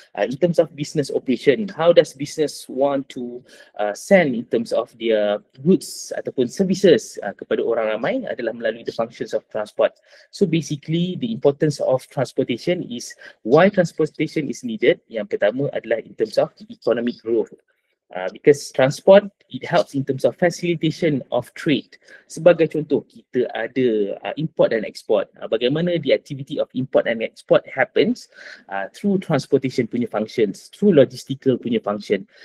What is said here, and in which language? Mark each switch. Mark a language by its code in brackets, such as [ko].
[en] In terms of business operation, how does business want to send in terms of their goods ataupun services [ms] kepada orang ramai adalah melalui [en] the functions of transport. So basically the importance of transportation is why transportation is needed. [ms] Yang pertama adalah [en] in terms of economic growth. Because transport, it helps in terms of facilitation of trade. [ms] Sebagai contoh, kita ada import dan export. [en] Bagaimana the activity of import and export happens through transportation punya functions, through logistical punya function.